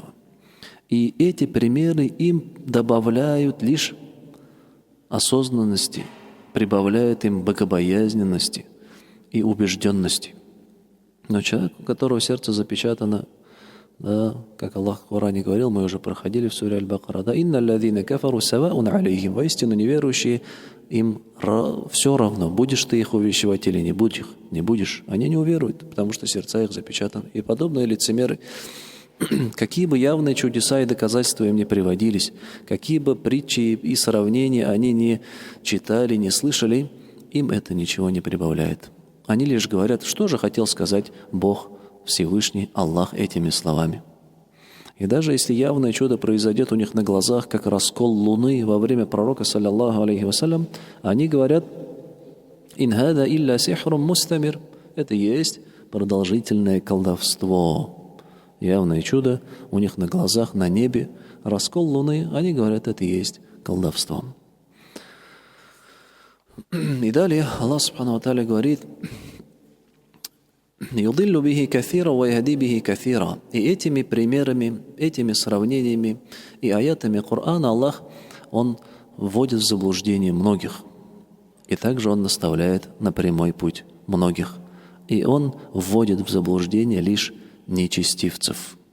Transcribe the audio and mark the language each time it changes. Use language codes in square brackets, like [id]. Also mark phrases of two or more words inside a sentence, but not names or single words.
[ru] И эти примеры им добавляют лишь осознанности, прибавляют им богобоязненности и убежденности. Но человек, у которого сердце запечатано, да, как Аллах в Коране говорил, мы уже проходили в суре Аль-Бакара, да, [ar] «إن الذين كفروا سواء عليهم», [ru] воистину неверующие, им все равно, будешь ты их увещевать или не будешь, они не уверуют, потому что сердца их запечатаны. И подобные лицемеры, какие бы явные чудеса и доказательства им не приводились, какие бы притчи и сравнения они не читали, не слышали, им это ничего не прибавляет. Они лишь говорят, что же хотел сказать Бог Всевышний, Аллах, этими словами. И даже если явное чудо произойдет у них на глазах, как раскол луны во время пророка, [ar] صلى الله عليه وسلم, [ru] они говорят, [ar] «إن هذا إلا سحر مستمر». [ru] Это есть продолжительное колдовство. Явное чудо у них на глазах, на небе, раскол луны, они говорят, это есть колдовство. И далее Аллах [ar] سبحانه و تعالى [ru] говорит, [ar] «يضل به كثيرا و يهدي به كثيرا». [ru] И этими примерами, этими сравнениями и аятами Корана Аллах, Он вводит в заблуждение многих. И также Он наставляет на прямой путь многих. И Он вводит в заблуждение лишь нечестивцев.